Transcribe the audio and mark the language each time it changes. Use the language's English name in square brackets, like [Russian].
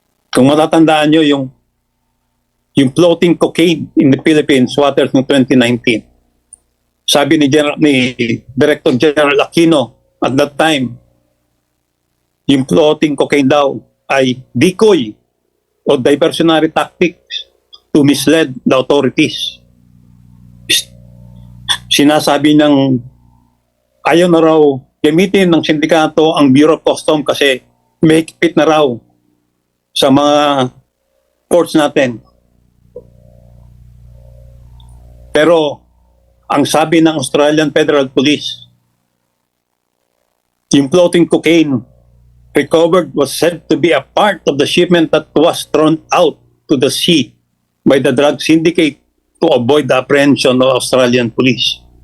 [Filipino] Kung matatandaan nyo yung [English] floating cocaine in the Philippines waters [Filipino] noong [English] 2019. [Filipino] Sabi ni [English] Director General Aquino at that time, yung floating cocaine daw ay decoy o diversionary tactics to mislead the authorities. [Filipino] Sinasabi ng ayaw na raw gamitin ng sindikato ang Bureau of Customs kasi may higpit na raw sa mga courts natin. Pero ang sabi ng [English] Australian Federal Police, yung floating cocaine recovered was said to be a part of the shipment that was thrown out to the sea by the drug syndicate to avoid the apprehension of Australian police.